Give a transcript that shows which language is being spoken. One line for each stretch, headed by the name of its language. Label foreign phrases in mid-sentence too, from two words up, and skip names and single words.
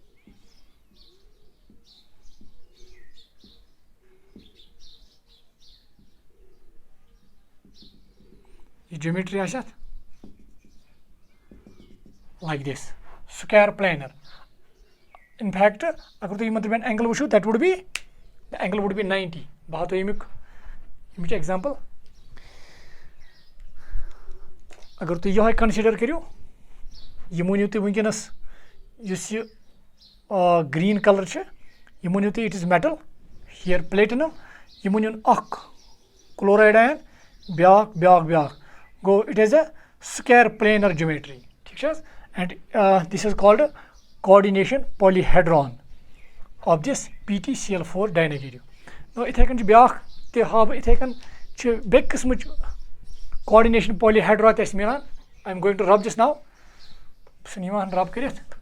Kashmiri: یہِ جیومیٹری آسہِ اَتھ
English: like this square planar in fact
Kashmiri: اگر تُہۍ یِمن درمیان اینگل وٕچھو
English: that would be the angle would be 90
Kashmiri: بہٕ ہاو تۄہہِ ییٚمِچ
English: ایگزامپل
Kashmiri: اگر تُہۍ یِہوے کنسِڈر کٔرِو یِم ؤنِو تُہۍ وٕنکیٚنس یُس یہِ
English: green color
Kashmiri: چھِ یِم ؤنِو تُہۍ
English: it is metal here platinum
Kashmiri: یِم ؤنِو اکھ
English: chloride ion
Kashmiri: بیاکھ بیاکھ بیاکھ گوٚو
English: it is a square planar geometry
Kashmiri: ٹھیک چھِ حظ
English: and this is called coordination polyhedron of this PtCl4 di negative now
Kashmiri: یِتھٕے کٔنۍ چھُ بیاکھ تہِ ہاو بہٕ یِتھٕے کٔنۍ چھِ بیٚکہِ قٕسمٕچ
English: coordination polyhedra
Kashmiri: تہِ اَسہِ مِلان
English: I am going to rub this
Kashmiri: ناو بہٕ چھُس یِوان رب کٔرِتھ